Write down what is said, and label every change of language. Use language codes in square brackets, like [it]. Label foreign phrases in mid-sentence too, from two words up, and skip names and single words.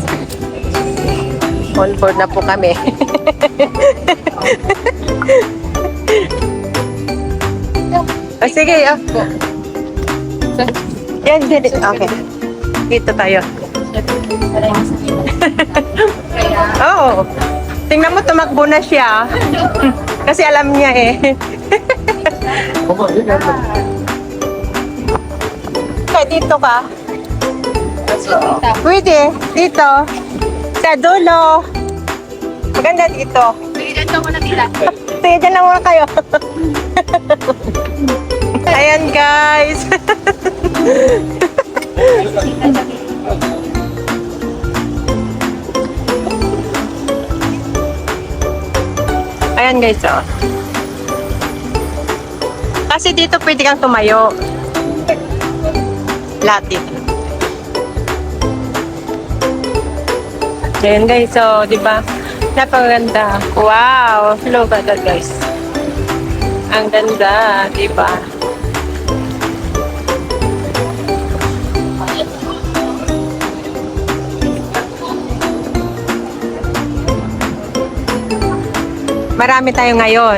[en] On board [tl] na po kami. Oh, sige. Oh. Yan, dito. Okay. Dito tayo. Oo. Tingnan mo, tumakbo na siya. Kasi alam niya eh. [ko] 엄마 얘기한다. [tl] Kaya dito ka. Pwede. Dito. Sa dulo. Maganda dito. Sige, dito muna tila. Sige, dyan lang muna kayo. Ayan guys. Ayan guys, oh. Kasi dito pwede kang tumayo. Lahat dito. Ayan guys, so, di ba? Napakaganda. [en] Wow! Look at that guys. [tl] Ang ganda, di ba? Marami tayo ngayon.